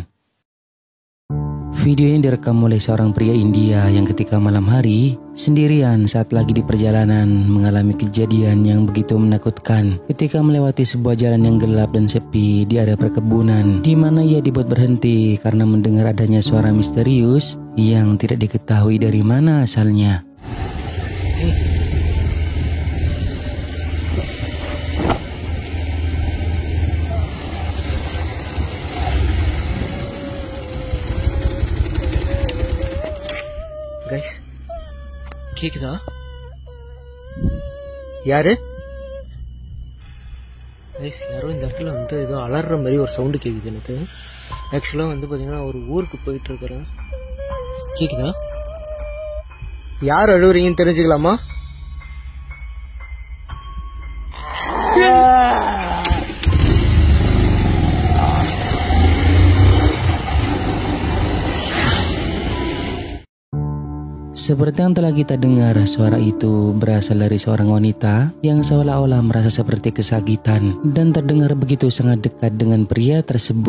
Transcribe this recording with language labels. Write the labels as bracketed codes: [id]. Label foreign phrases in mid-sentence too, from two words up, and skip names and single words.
[id] Video ini direkam oleh seorang pria India yang ketika malam hari sendirian saat lagi di perjalanan mengalami kejadian yang begitu menakutkan ketika melewati sebuah jalan yang gelap dan sepi di area perkebunan, di mana ia dibuat berhenti karena mendengar adanya suara misterius yang tidak diketahui dari mana asalnya. [ta] கைஸ் கேக்குதா? யாரு? கைஸ் யாரோ இந்த இடத்துல வந்து ஏதோ அலற மாதிரி ஒரு சவுண்டு கேக்குது எனக்கு. ஆக்சுவலாக வந்து பார்த்தீங்கன்னா ஒரு ஊருக்கு போயிட்டு இருக்கிறேன். கேக்குதா? யார் அழுவுறீங்கன்னு தெரிஞ்சுக்கலாமா? [id] Seperti yang telah kita dengar, suara itu berasal dari seorang wanita yang seolah-olah merasa seperti kesakitan dan terdengar begitu sangat dekat dengan pria tersebut.